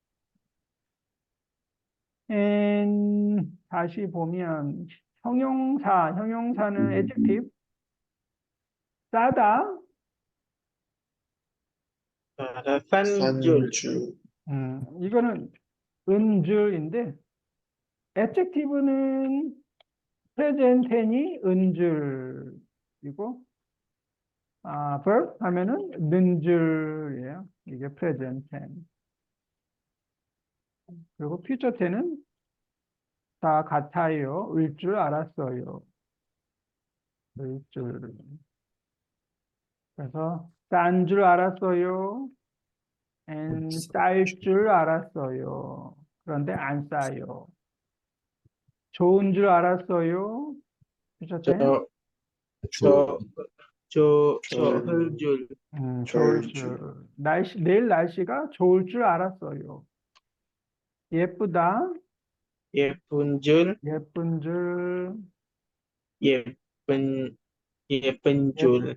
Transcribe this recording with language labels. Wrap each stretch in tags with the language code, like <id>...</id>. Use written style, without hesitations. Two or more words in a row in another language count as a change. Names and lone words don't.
<ko>다시 보면 형용사는 adjective 싸다, 산줄. 산주. 이거는 은줄인데, adjective는</ko> <en>present tense</en> <ko>이 은줄이고, verb 하면은 는줄이에요. 이게</ko> <en>present tense.</en> <ko>그리고</ko> <en>future tense</en> <ko>는 다 같아요. 을 줄 알았어요. 을 줄. 그래서 싼 줄 알았어요. and 쌀 줄 알았어요. 그런데 안 싸요. 좋은 줄 알았어요.</ko> <en>future tense.</en> <ko>저, 조, 흘줄. 좋을 좋을 줄. 내일 날씨가 좋을 줄 알았어요. 예쁘다. 예쁜 줄. 예쁜 줄. 예쁜 줄.</ko>